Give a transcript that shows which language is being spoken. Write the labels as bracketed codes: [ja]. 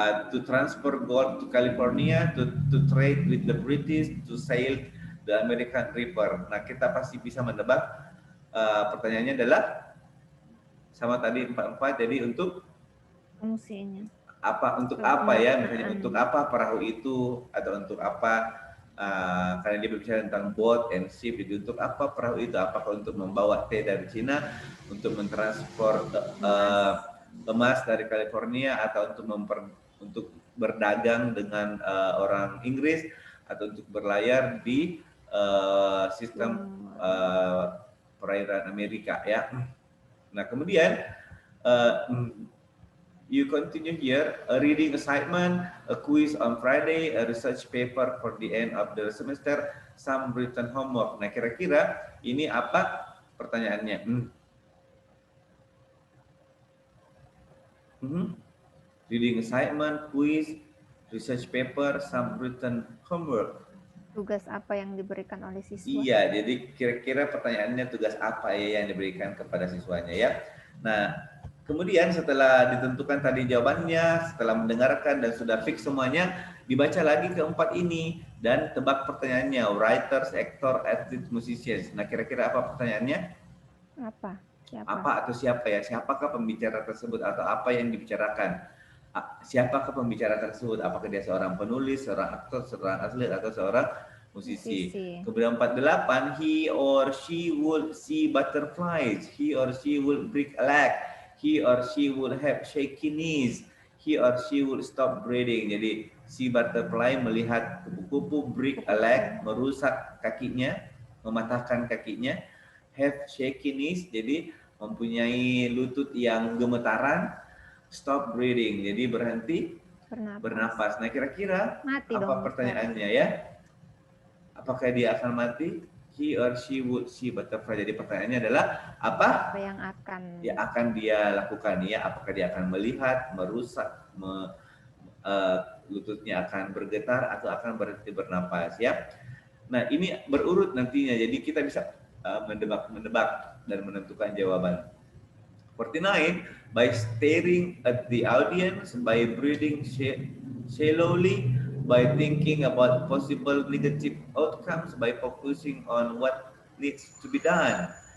[en] To transfer gold to California, to trade with the British, to sail the American River. [id] Nah, kita pasti bisa menebak. Pertanyaannya adalah sama tadi 44. Jadi untuk Fungsinya. apa? Untuk apa ya? Misalnya untuk apa perahu itu, atau untuk apa? Karena dia berbicara tentang [en] boat and ship. [id] Jadi untuk apa perahu itu? Apakah untuk membawa teh dari Cina, untuk mentransfer emas dari California, atau untuk berdagang dengan orang Inggris, atau untuk berlayar di sistem perairan Amerika ya. Nah, kemudian [en] you continue here, a reading assignment, a quiz on Friday, a research paper for the end of the semester, some written homework. [id] Nah, kira-kira ini apa pertanyaannya? [en] Reading assignment, quiz, research paper, some written homework. [id] Tugas apa yang diberikan oleh siswa? Iya, jadi kira-kira pertanyaannya tugas apa ya yang diberikan kepada siswanya ya. Nah, kemudian setelah ditentukan tadi jawabannya, setelah mendengarkan dan sudah fix semuanya, dibaca lagi keempat ini dan tebak pertanyaannya, [en] writers, actor, athlete, musicians. [id] Nah, kira-kira apa pertanyaannya? Apa? Siapa? Apa atau siapa ya? Siapakah pembicara tersebut atau apa yang dibicarakan? Siapakah pembicara tersebut? Apakah dia seorang penulis, seorang aktor, seorang atlet, atau seorang musisi? Kemudian [en] 48, he or she would see butterflies, he or she would break a leg, He or she would have shaky knees. He or she would stop breathing. [id] Jadi si butterfly melihat kupu-kupu [en] break a leg, [id] merusak kakinya, mematahkan kakinya. [en] Have shaky knees, [id] jadi mempunyai lutut yang gemetaran. [en] Stop breathing, [id] jadi berhenti bernapas. Nah, kira-kira Mati apa dong, pertanyaannya ya? Apakah dia akan mati? [en] He or she would see butterfly. [id] Jadi pertanyaannya adalah apa yang akan dia lakukan ya? Apakah dia akan melihat, merusak, lututnya akan bergetar atau akan berhenti bernapas ya? Nah, ini berurut nantinya. Jadi kita bisa menebak dan menentukan jawaban. [en] 49, by staring at the audience, by breathing shallowly, by thinking about possible negative outcomes, by focusing on what needs to be done.